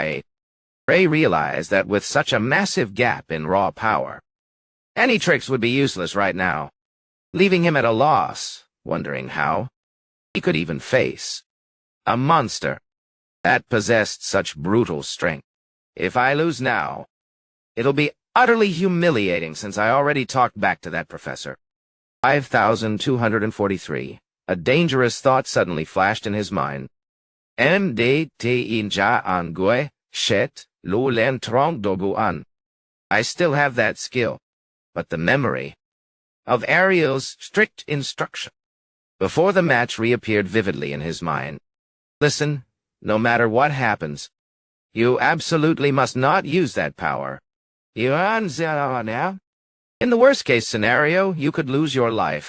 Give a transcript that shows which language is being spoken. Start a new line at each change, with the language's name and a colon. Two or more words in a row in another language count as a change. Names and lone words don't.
English: Ray realized that with such a massive gap in raw power, any tricks would be useless right now, leaving him at a loss, wondering how he could even face a monster that possessed such brutal strength. "If I lose now, it'll be utterly humiliating since I already talked back to that professor." 5243. A dangerous thought suddenly flashed in his mind. "MDT shet lu len trong doguan." I still have that skill, but the memory of Ariel's strict instruction before the match reappeared vividly in his mind. "Listen, no matter what happens, you absolutely must not use that power. In the worst-case scenario, you could lose your life."